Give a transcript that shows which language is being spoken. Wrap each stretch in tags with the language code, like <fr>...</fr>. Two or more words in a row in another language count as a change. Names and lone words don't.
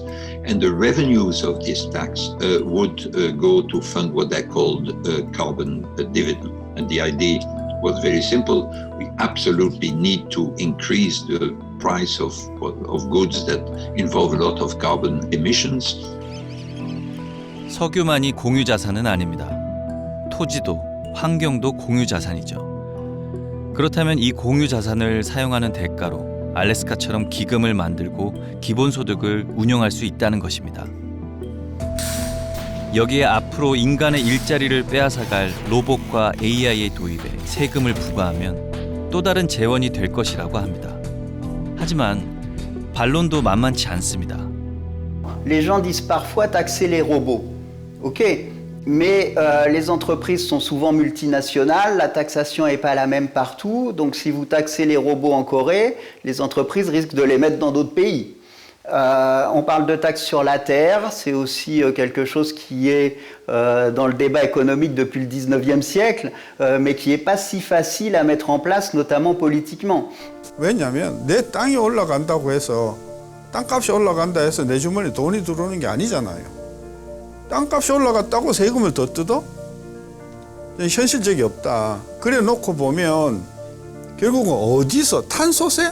<en>And the revenues of this tax would go to fund what they called carbon dividend. And the idea was very simple. We absolutely need to increase the price of goods that involve a lot of carbon emissions.</en> <ko>석유만이 공유 자산은 아닙니다. 토지도 환경도 공유 자산이죠. 그렇다면 이 공유 자산을 사용하는 대가로 알래스카처럼 기금을 만들고 기본소득을 운영할 수 있다는 것입니다. 여기에 앞으로 인간의 일자리를 빼앗아갈 로봇과 AI의 도입에 세금을 부과하면 또 다른 재원이 될 것이라고 합니다. 하지만 반론도 만만치 않습니다.</ko> <fr>Les gens disent parfois taxer les robots. Ok, mais les entreprises sont souvent multinationales, la taxation n'est pas la même partout, donc si vous taxez les robots en Corée, les entreprises risquent de les mettre dans d'autres pays. On parle de taxes sur la terre, c'est aussi quelque chose qui est dans le débat économique depuis le 19e siècle, mais qui n'est pas si facile à mettre en place, notamment politiquement.</fr> <ko>왜냐하면 내 땅이 올라간다고 해서 땅값이 올라간다 해서 내 주머니에 돈이 들어오는 게 아니잖아요. 땅값이 올라갔다고 세금을 더 뜯어? 현실적이 없다. 그래 놓고 보면 결국은 어디서 탄소세?</ko>